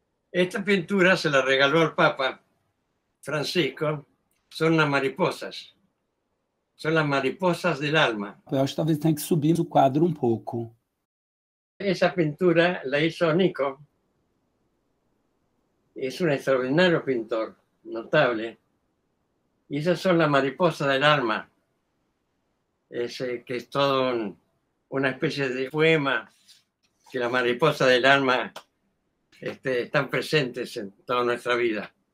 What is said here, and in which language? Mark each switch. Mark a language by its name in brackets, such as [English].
[Spanish] Esta pintura se la regaló al Papa Francisco, son unas mariposas. [Portuguese] São as [Spanish] mariposas del alma. [Portuguese] Eu acho que talvez tenha que subir o quadro um pouco. [Spanish] Esa pintura la hizo Nico. Es un extraordinario pintor, notable. Y esas son las mariposas del alma. Que es todo una especie de poema que las mariposas del alma están presentes en toda nuestra vida.